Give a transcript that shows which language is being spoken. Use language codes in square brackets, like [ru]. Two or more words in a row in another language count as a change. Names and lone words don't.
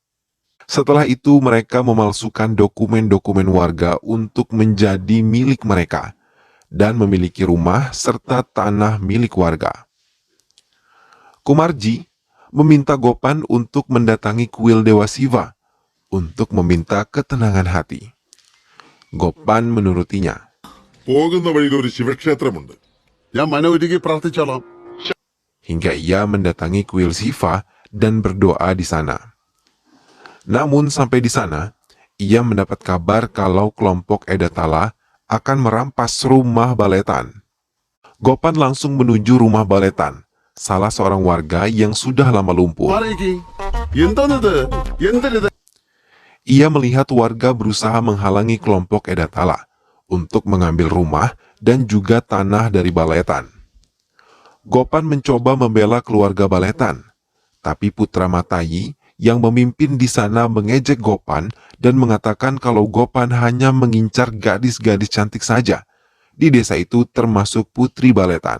[id] Setelah itu mereka memalsukan dokumen-dokumen warga untuk menjadi milik mereka dan memiliki rumah serta tanah milik warga. Kumarji meminta Gopan untuk mendatangi kuil Dewa Siva untuk meminta ketenangan hati. Gopan menurutinya. [ml] പോകുന്ന വഴിയിൽ ഒരു ശിവക്ഷേത്രമുണ്ട്. ഞാൻ മനോരുകി പ്രാർത്ഥിച്ചോളാം. [id] Hingga ia mendatangi kuil Siva dan berdoa di sana. Namun sampai di sana, ia mendapat kabar kalau kelompok Edatala akan merampas rumah Baletan. Gopan langsung menuju rumah Baletan, salah seorang warga yang sudah lama lumpuh. [ml] മാറിയേക്ക്. എന്താണിത്? എന്തിനിത്? [id] Ia melihat warga berusaha menghalangi kelompok Edatala untuk mengambil rumah dan juga tanah dari Baletan. Gopan mencoba membela keluarga Baletan, tapi Putra Matayi yang memimpin di sana mengejek Gopan dan mengatakan kalau Gopan hanya mengincar gadis-gadis cantik saja di desa itu termasuk Putri Baletan.